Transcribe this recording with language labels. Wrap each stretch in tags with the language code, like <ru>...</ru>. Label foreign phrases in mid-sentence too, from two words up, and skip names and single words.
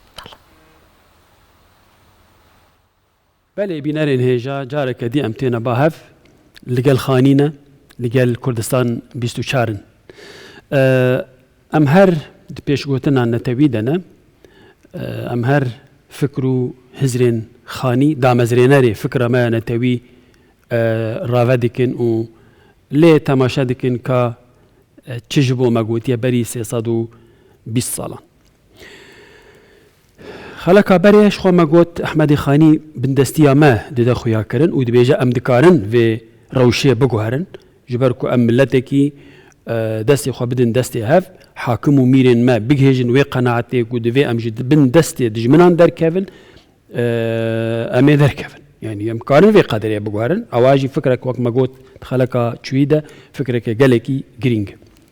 <ku>بەێ بینەرێن هێژا جارێکە دی ئەم تێنە باهەف لەگەڵ خانینە لەگەڵ کوردستان 24 ئەم هەر پێشگوتنان نەتەوی دەنە ئەم هەر فکر و هزرێن خانی دامەزرێنەرێ فکرەمە نەتەوی ڕاوە دکن و لێ تەماشا دکن کە چژ بۆ مەگوتیە بەری 320 ساڵان خەڵکا بەرێش خۆمە گوت ئەحمەدی خانی بندەستیامە ددە خویاکردن و دبێژە ئەم دکارن vê rewşê biguherin ji ber ku em milletekî destê xwe bidin destê hev hakim û mîrên me bigihêjin wê qenaetê ku divê em ji bin destê dijminan derkevin em ê derkevin yani em karin vê qederê biguherin ewa jî fikrek wek me got xeleka çûyî de fikreke gelekî girîng e.</ku>